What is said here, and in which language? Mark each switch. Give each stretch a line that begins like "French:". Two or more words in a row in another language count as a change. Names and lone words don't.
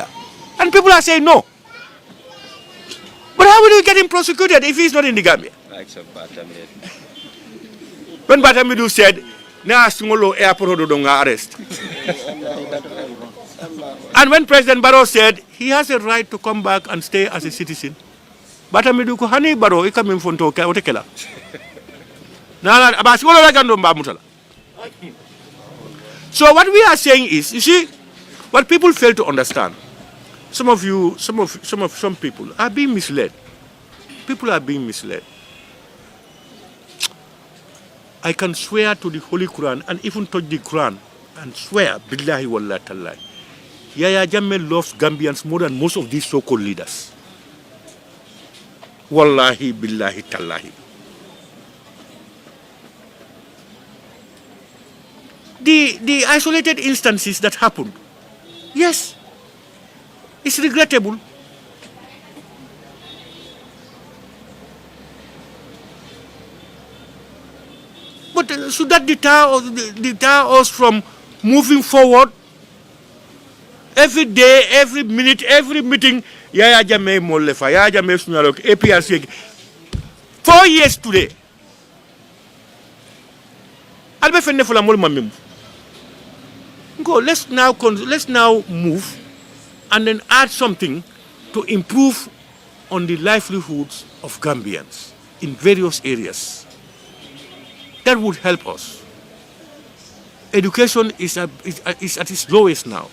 English: And people are saying no. But how will we get him prosecuted if he's not in the Gambia? Like some when Batamidu said,
Mandingo: "Na singolo airport do arrest,"
English: and when President Barrow said he has a right to come back and stay as a citizen,
Mandingo: Batamidu ko hani Barrow ikamin fonto ka otekela. Na aba singolo la gando mba mutala.
English: So what we are saying is, you see, what people fail to understand. Some people are being misled. People are being misled. I can swear to the Holy Quran and even touch the Quran and swear,
Arabic: بالله والله تالله,
English: Yaya Jammeh loves Gambians more than most of these so-called leaders.
Arabic: والله بالله تالله.
English: The isolated instances that happened, yes, it's regrettable. But should that deter us from moving forward? Every day, every minute, every meeting, Yaya Jammeh Molefa, Yaya Jammeh Sunyalok, APRC. 4 years today.
Fula: Albe fenne fula mol mamim.
English: Go, let's now move and then add something to improve on the livelihoods of Gambians in various areas. That would help us. Education is at its lowest now.